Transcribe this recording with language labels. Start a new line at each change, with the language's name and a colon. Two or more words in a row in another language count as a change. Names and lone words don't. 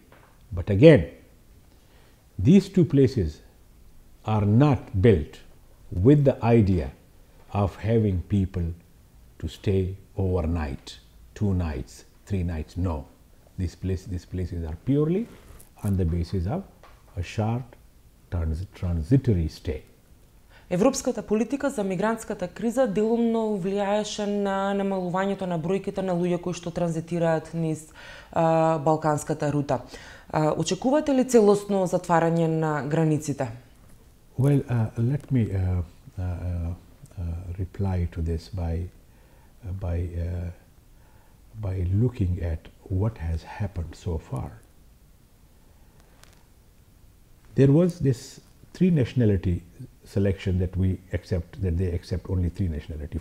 English: But again, these two places are not built with the idea of having people to stay overnight, 2 nights, 3 nights. No, these places are purely on the basis of a short transitory stay.
Macedonian: Европската политика за мигрантската криза делумно влијаеше на намалувањето на бројките на луѓе кои што транзитираат низ балканската рута. Очекувате ли целосно затварање на границите?
English: Well, let me reply to this by looking at what has happened so far. There was this 3 nationality selection that we accept, that they accept only 3 nationality.